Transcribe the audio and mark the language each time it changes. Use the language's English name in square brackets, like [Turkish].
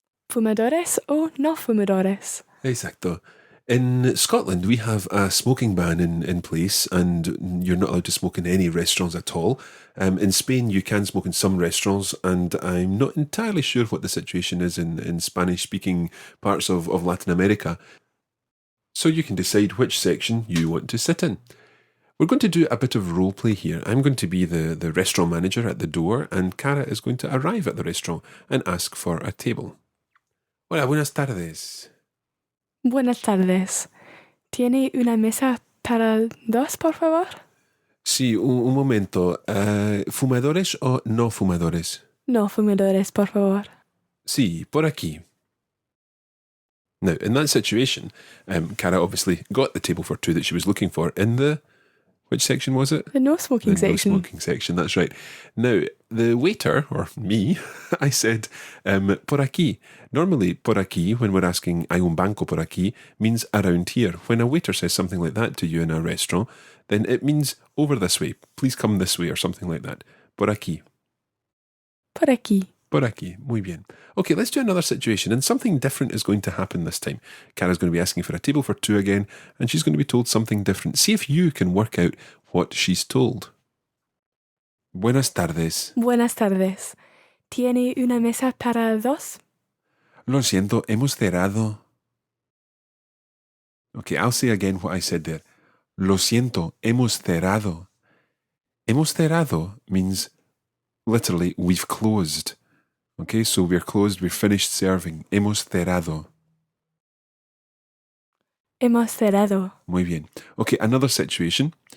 [Spanish] ¿Fumadores o no fumadores? Exacto. [English] In Scotland, we have a smoking ban in place, and you're not allowed to smoke in any restaurants at all. In Spain, you can smoke in some restaurants, and I'm not entirely sure what the situation is in Spanish-speaking parts of Latin America. So you can decide which section you want to sit in. We're going to do a bit of role play here. I'm going to be the restaurant manager at the door, and Cara is going to arrive at the restaurant and ask for a table. [Spanish] Hola, buenas tardes. Buenas tardes. ¿Tiene una mesa para dos, por favor? Sí, un momento. ¿Fumadores o no fumadores? No fumadores, por favor. Sí, por aquí. [English] Now, in that situation, Cara obviously got the table for two that she was looking for in the... Which section was it? The no smoking The section. no smoking section, that's right. Now, the waiter, or me, I said, [Spanish] por aquí. [English] Normally, [Spanish] por aquí, [English] when we're asking, [Spanish] hay un banco por aquí, [English] means around here. When a waiter says something like that to you in a restaurant, then it means over this way. Please come this way, or something like that. [Spanish] Por aquí. Por aquí. Por aquí. Muy bien. [English] Okay, let's do another situation, and something different is going to happen this time. Cara's going to be asking for a table for two again, and she's going to be told something different. See if you can work out what she's told. [Spanish] Buenas tardes. Buenas tardes. ¿Tiene una mesa para dos? Lo siento, hemos cerrado. [English] Okay, I'll say again what I said there. [Spanish] Lo siento, hemos cerrado. Hemos cerrado [English] means literally we've closed. Okay, so we're closed, we're finished serving. [Spanish] Hemos cerrado. Hemos cerrado. Muy bien. [English] Okay, another situation.